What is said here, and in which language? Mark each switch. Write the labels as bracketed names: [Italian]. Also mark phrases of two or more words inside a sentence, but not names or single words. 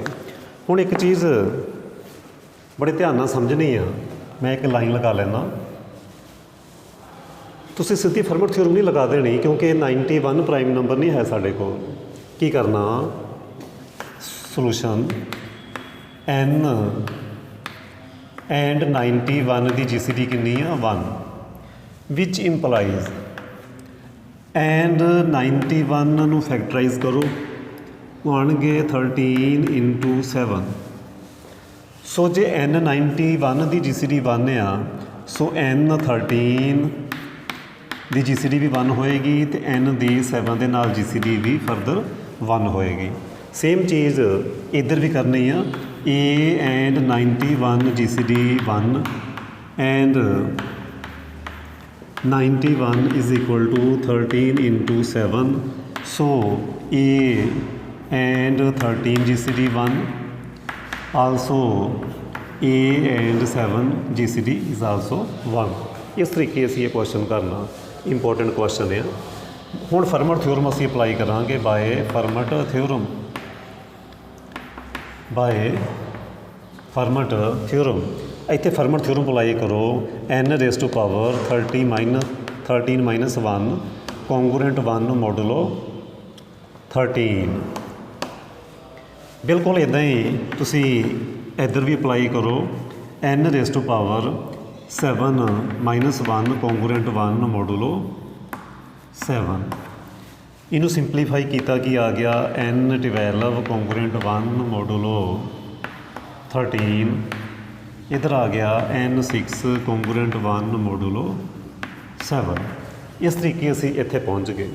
[Punjabi] ਹੁਣ ਇੱਕ ਚੀਜ਼ ਬੜੇ ਧਿਆਨ ਨਾਲ ਸਮਝਣੀ ਆ ਮੈਂ ਇੱਕ ਲਾਈਨ ਲਗਾ ਲੈਣਾ ਤੁਸੀਂ ਸਿੱਧੀ ਫਰਮਟ ਥਿਊਰਮ ਨਹੀਂ ਲਗਾ ਦੇਣੀ ਕਿਉਂਕਿ 91 [English] prime number [Punjabi] ਨਹੀਂ ਹੈ ਸਾਡੇ ਕੋਲ ਕੀ ਕਰਨਾ ਸੋਲੂਸ਼ਨ n and 91 ਦੀ GCD ਕਿੰਨੀ ਆ 1 [English] which implies [Punjabi] and 91 ਨੂੰ ਫੈਕਟਰਾਈਜ਼ ਕਰੋ ਆਉਣਗੇ 13 × 7 ਸੋ ਜੇ n 91 ਦੀ GCD 1 ਆ ਸੋ n 13 ਦੀ GCD ਵੀ 1 ਹੋਏਗੀ ਅਤੇ n ਦੀ 7 ਦੇ ਨਾਲ GCD ਵੀ ਫਰਦਰ 1 ਹੋਏਗੀ। ਸੇਮ ਚੀਜ਼ ਇੱਧਰ ਵੀ ਕਰਨੀ ਆ [English] A and 91 GCD 1 and 91 is equal to 13 × 7 so A and 13 GCD 1 also A and 7 GCD is also 1 [Punjabi] ਇਸ ਤਰੀਕੇ ਅਸੀਂ ਇਹ ਕੁਐਸਚਨ ਕਰਨਾ ਇੰਪੋਰਟੈਂਟ ਕੁਐਸਚਨ ਹੈ। ਹੁਣ ਫਰਮਟ ਥਿਊਰਮ ਅਸੀਂ ਅਪਲਾਈ ਕਰਾਂਗੇ ਬਾਏ ਫਰਮਟ ਥਿਊਰਮ ਇੱਥੇ ਫਰਮਟ ਥਿਊਰਮ ਅਪਲਾਈ ਕਰੋ [English] n raised to power 13 minus 1 congruent 1 modulo 13 [Punjabi] ਬਿਲਕੁਲ ਇੱਦਾਂ ਹੀ ਤੁਸੀਂ ਇੱਧਰ ਵੀ ਅਪਲਾਈ ਕਰੋ [English] n raised to power 7 minus 1 congruent 1 modulo 7 [Punjabi] ਇਹਨੂੰ ਸਿੰਪਲੀਫਾਈ ਕੀਤਾ ਕੀ ਆ ਗਿਆ [English] n 12 congruent 1 modulo [Punjabi] 13 ਇੱਧਰ ਆ ਗਿਆ [English] n 6 congruent 1 modulo 7 [Punjabi] ਇਸ ਤਰੀਕੇ ਅਸੀਂ ਇੱਥੇ ਪਹੁੰਚ ਗਏ।